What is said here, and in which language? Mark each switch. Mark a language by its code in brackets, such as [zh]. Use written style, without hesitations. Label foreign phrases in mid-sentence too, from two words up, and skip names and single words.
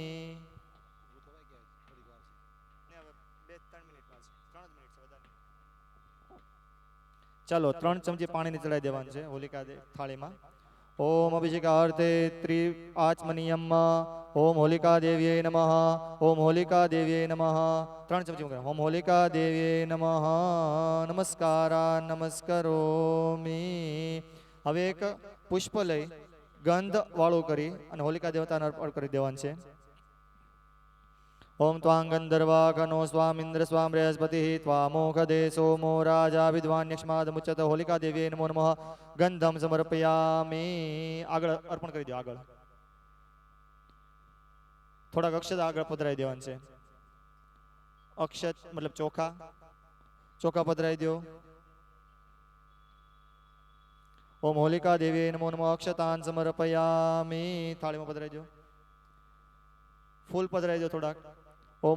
[gu] ચાલો 3 ચમચી પાણીની ચડાવી દેવાનું છે હોલિકા થાળીમાં [sa] ઓમ અભિષેકાર્થે આચમનીયમ ઓમ હોલિકા દેવ્यै નમઃ ઓમ હોલિકા દેવ્यै નમઃ 3 ચમચી મૂકો ઓમ હોલિકા દેવ્यै નમઃ નમસ્કારા નમસ્કરોમિ [gu] હવે એક પુષ્પ લઈ ગંધ વાળું કરી અને હોલિકા દેવતાને અર્પણ કરી દેવાનું છે [sa] ओम त्वां गंधर्वाघनो स्वामिंद्र स्वाम बृहस्पति त्वामोघदे सोमो राजा विद्वान्यक्ष्मादमुच्यत होलिका देव्यै नमो नमः गंधम समर्पयामि [gu] આગળ અર્પણ કરી દો આગળ થોડાક અક્ષત આગળ પધરાઈ દેવાનું છે અક્ષત મતલબ ચોખા પધરાઈ દો [sa] ઓમ હોલિકા દેવ્यै નમો નમઃ અક્ષતાન સમર્પયામિ [gu] થાળીમાં પધરાઈ દો ફૂલ પધરાઈ દો થોડાક ओम